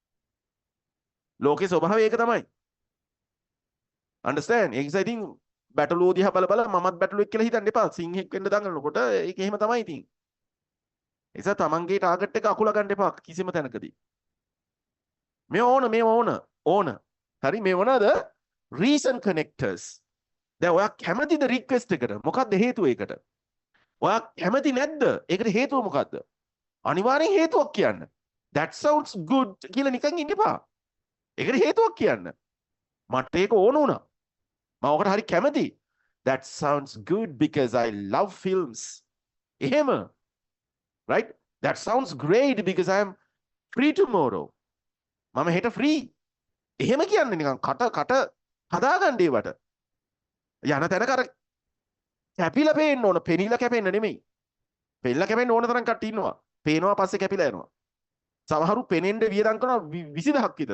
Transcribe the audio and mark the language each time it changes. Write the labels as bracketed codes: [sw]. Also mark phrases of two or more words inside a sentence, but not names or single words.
[si] ලෝකේ ස්වභාවය ඒක තමයි. understand? ඒක නිසා ඉතින් බැටළුවෝ දිහා බල බල මමත් බැටළුවෙක් කියලා හිතන්න එපා. සිංහෙක් වෙන්න දඟලනකොට ඒක එහෙම තමයි ඉතින්. ඒ නිසා තමන්ගේ ටාගට් එක අකුලා ගන්න එපා කිසිම තැනකදී. මේ ඕන. හරි මේ මොනවාද? [en] reason connectors. [si] දැන් ඔයා කැමතිද රික්වෙස්ට් එකට? මොකක්ද හේතුව ඒකට? ඔයා කැමති නැද්ද? ඒකට හේතුව මොකද්ද? අනිවාර්යෙන් හේතුවක් කියන්න. [en] That sounds good [si] කියලා නිකන් ඉන්න එපා. ඒකට හේතුවක් කියන්න. මට ඒක ඕන වුණා. මම ඔකට හරි කැමති. [en] That sounds good because I love films. [si] එහෙම. Right? [en] That sounds great because I am free tomorrow. [si] මම හෙට free. එහෙම කියන්නේ නිකන් කට හදාගන්න ඒවට. යන තැනක අර කැපිලා පේන්න ඕන, පෙනිලා කැපෙන්න නෙමෙයි. පෙනිලා කැපෙන්න ඕන තරම් කට්ටිය ඉන්නවා. පේනවා පස්සේ කැපිලා යනවා. සමහරු පෙනෙන්න වියදම් කරනවා 20000ක් විතර.